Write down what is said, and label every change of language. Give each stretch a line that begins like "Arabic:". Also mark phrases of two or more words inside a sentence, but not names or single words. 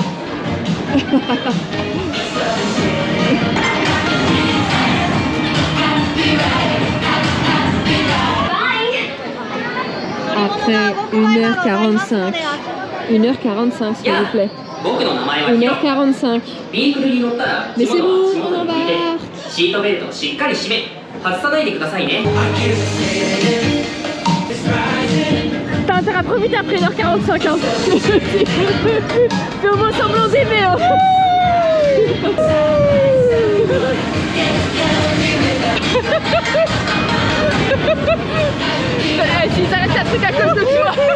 French: Après 1h45. 1h45 s'il vous plaît. 1h45. Mais c'est bon, on embarque.
Japanese: シートベルトをしっかり締め外さないでくださいね。
French: T'as intérêt à profiter après 1h45 hein. Fais au moins semblant d'aimer hein. Si ça reste un truc à cause de toi.